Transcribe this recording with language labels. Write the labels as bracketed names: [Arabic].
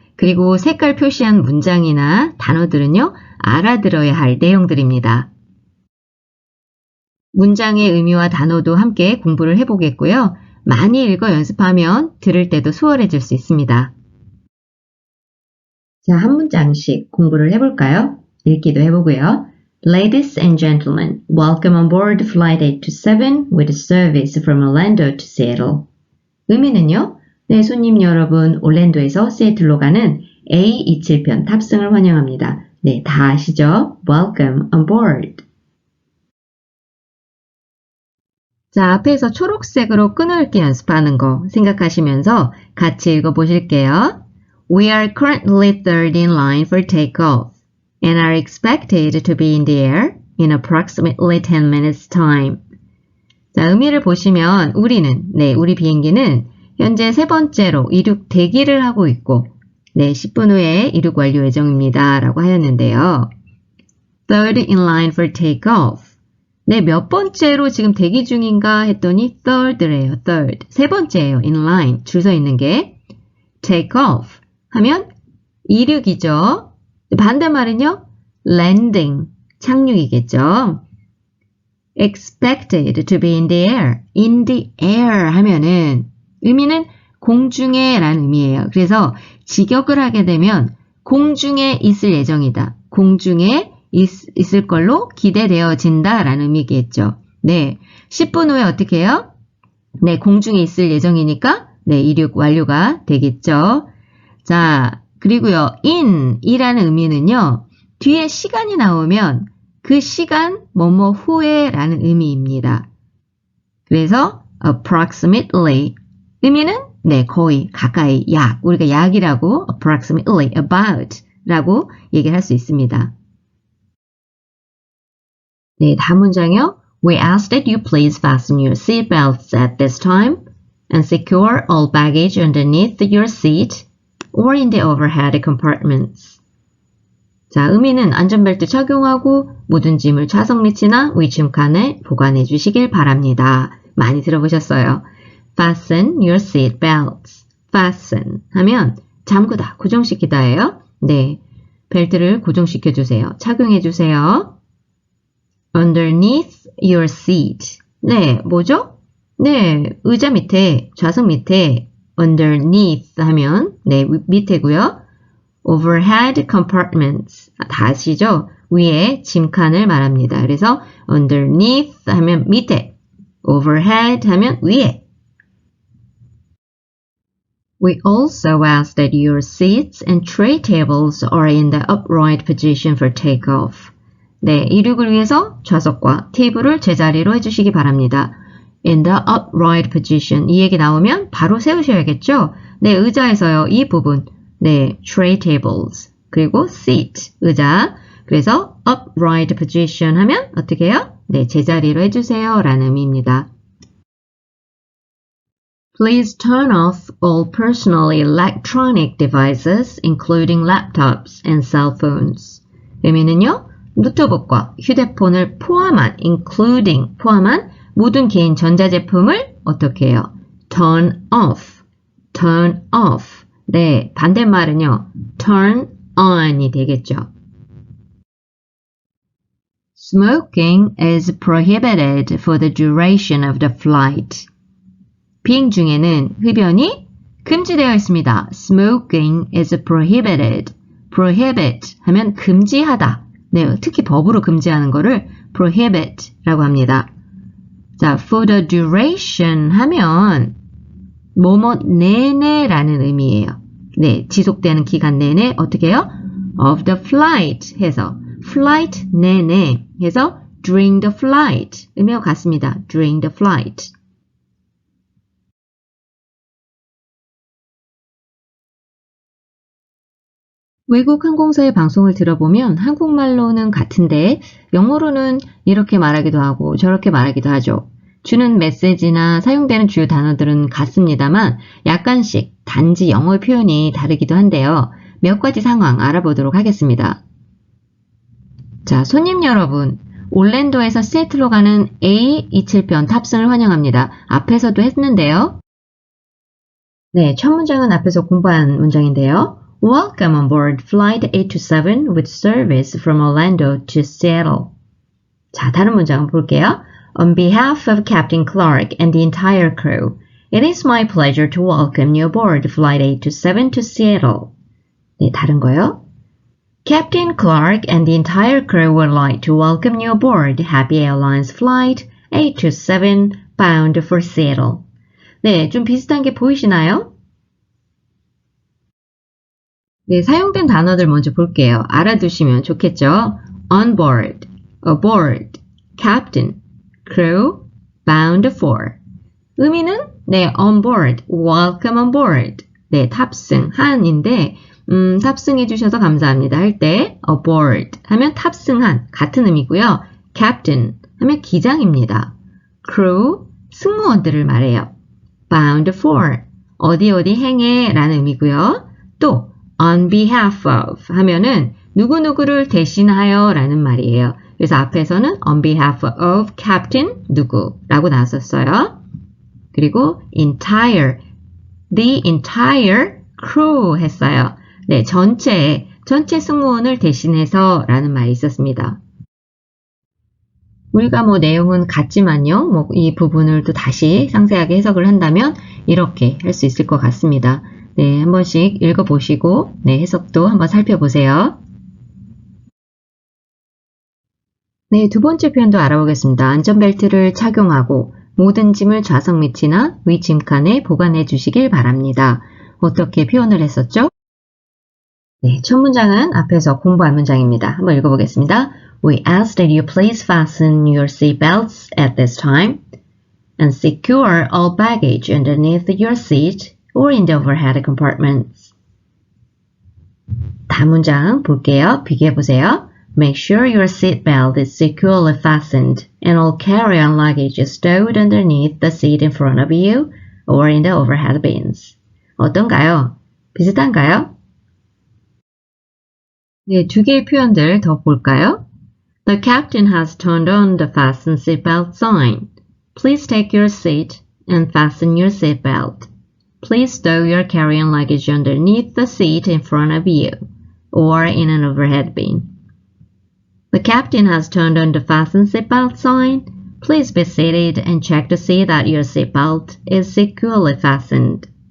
[Korean] 그리고 색깔 표시한 문장이나 단어들은요, 알아들어야 할 내용들입니다. 문장의 의미와 단어도 함께 공부를 해보겠고요. 많이 읽어 연습하면 들을 때도 수월해질 수 있습니다. 자, 한 문장씩 공부를 해볼까요? 읽기도 해보고요. [English] Ladies and gentlemen, welcome on board Flight 827 with service from Orlando to Seattle. [Korean] 의미는요, 손님 여러분, 올랜도에서 시애틀로 가는 A27편 탑승을 환영합니다. 다 아시죠? [English] Welcome on board. [Korean] 자, 앞에서 초록색으로 끊어읽기 연습하는 거 생각하시면서 같이 읽어보실게요. [English] We are currently third in line for takeoff and are expected to be in the air in approximately 10 minutes time. [Korean] 자, 의미를 보시면 우리 비행기는 현재 세 번째로 이륙 대기를 하고 있고 10분 후에 이륙 완료 예정입니다. 라고 하였는데요. [English] Third in line for takeoff. [Korean] 몇 번째로 지금 대기 중인가 했더니 third래요. third. 세 번째예요. [English] in line. [Korean] 줄 서 있는 게. take off 하면 이륙이죠. 반대말은요. landing. 착륙이겠죠. [English] expected to be in the air. in the air [Korean] 하면은 의미는 공중에 라는 의미예요. 그래서 직역을 하게 되면 공중에 있을 예정이다. 공중에 있을 걸로 기대되어진다 라는 의미겠죠. 10분 후에 어떻게 해요? 공중에 있을 예정이니까 이륙 완료가 되겠죠. 자, 그리고요. in이라는 의미는요. 뒤에 시간이 나오면 그 시간 뭐뭐 후에 라는 의미입니다. 그래서 approximately 의미는 네, 거의, 가까이, 약. 우리가 약이라고 approximately, about 라고 얘기를 할 수 있습니다. 네, 다음 문장이요. [English] We ask that you please fasten your seatbelts at this time and secure all baggage underneath your seat or in the overhead compartments. [Korean] 자, 의미는 안전벨트 착용하고 모든 짐을 좌석 밑이나 위층칸에 보관해 주시길 바랍니다. 많이 들어보셨어요. [English] Fasten your seatbelts. [Korean] Fasten 하면 잠그다, 고정시키다예요. 네, 벨트를 고정시켜 주세요. 착용해 주세요. [English] Underneath your seat. [Korean] 네, 뭐죠? 네, 의자 밑에, 좌석 밑에 underneath 하면 네, 밑에고요. [English] overhead compartments. [Korean] 다 아시죠? 위에 짐칸을 말합니다. 그래서 underneath 하면 밑에, overhead 하면 위에. [English] We also ask that your seats and tray tables are in the upright position for takeoff. [Korean] 네, 이륙을 위해서 좌석과 테이블을 제자리로 해주시기 바랍니다. [English] In the upright position. [Korean] 이 얘기 나오면 바로 세우셔야겠죠? 네, 의자에서요. 이 부분. 네, tray tables. 그리고 seat. 의자. 그래서 upright position 하면 어떻게 해요? 네, 제자리로 해주세요. 라는 의미입니다. [English] Please turn off all personal electronic devices, including laptops and cell phones. [Korean] 의미는요, 노트북과 휴대폰을 포함한, including, 포함한 모든 개인 전자제품을 어떻게 해요? [English] Turn off. Turn off. [Korean] 네, 반대말은요, [English] turn on [Korean] 이 되겠죠. [English] Smoking is prohibited for the duration of the flight. [Korean] 비행 중에는 흡연이 금지되어 있습니다. [English] Smoking is prohibited. prohibit [Korean] 하면 금지하다. 네, 특히 법으로 금지하는 거를 prohibit라고 합니다. 자, [English] for the duration [Korean] 하면 뭐뭐 내내라는 의미예요. 네, 지속되는 기간 내내 어떻게 해요? [English] of the flight [Korean] 해서 flight 내내 해서 [English] during the flight [Korean] 의미와 같습니다. [English] during the flight. [Korean] 외국 항공사의 방송을 들어보면 한국말로는 같은데 영어로는 이렇게 말하기도 하고 저렇게 말하기도 하죠. 주는 메시지나 사용되는 주요 단어들은 같습니다만 약간씩 단지 영어 표현이 다르기도 한데요. 몇 가지 상황 알아보도록 하겠습니다. 자, 손님 여러분, 올랜도에서 시애틀로 가는 A27편 탑승을 환영합니다. 앞에서도 했는데요. 네, 첫 문장은 앞에서 공부한 문장인데요. [English] Welcome on board Flight 827 with service from Orlando to Seattle. [Korean] 자, 다른 문장 볼게요. [English] On behalf of Captain Clark and the entire crew, it is my pleasure to welcome you aboard Flight 827 to Seattle. [Korean] 네, 다른 거요. [English] Captain Clark and the entire crew would like to welcome you aboard Happy Airlines Flight 827 bound for Seattle. [Korean] 네, 좀 비슷한 게 보이시나요? 네, 사용된 단어들 먼저 볼게요. 알아두시면 좋겠죠? [English] On board, aboard, captain, crew, bound for. [Korean] 의미는 네, [English] on board, welcome on board. [Korean] 네, 탑승한인데 탑승해 주셔서 감사합니다 할 때 aboard 하면 탑승한 같은 의미고요. captain 하면 기장입니다. crew 승무원들을 말해요. [English] bound for [Korean] 어디 행해 라는 의미고요. 또 [English] on behalf of [Korean] 하면은 누구누구를 대신하여 라는 말이에요. 그래서 앞에서는 [English] on behalf of captain [Korean] 누구라고 나왔었어요. 그리고 entire, [English] the entire crew [Korean] 했어요. 네, 전체 승무원을 대신해서 라는 말이 있었습니다. 우리가 내용은 같지만요. 이 부분을 또 다시 상세하게 해석을 한다면 이렇게 할 수 있을 것 같습니다. 네, 한 번씩 읽어보시고 네, 해석도 한번 살펴보세요. 네, 두 번째 표현도 알아보겠습니다. 안전벨트를 착용하고 모든 짐을 좌석 밑이나 위짐칸에 보관해 주시길 바랍니다. 어떻게 표현을 했었죠? 네, 첫 문장은 앞에서 공부한 문장입니다. 한번 읽어보겠습니다. [English] We ask that you please fasten your seatbelts at this time and secure all baggage underneath your seat or in the overhead compartments. [Korean] 다음 문장 볼게요. 비교해 보세요. [English] Make sure your seatbelt is securely fastened and all carry-on luggage is stowed underneath the seat in front of you or in the overhead bins. [Korean] 어떤가요? 비슷한가요? 네, 두 개의 표현들 더 볼까요? [English] The captain has turned on the fasten seatbelt sign. Please take your seat and fasten your seatbelt. Please stow your carry-on luggage underneath the seat in front of you or in an overhead bin. The captain has turned on the fasten seatbelt sign. Please be seated and check to see that your seatbelt is securely fastened.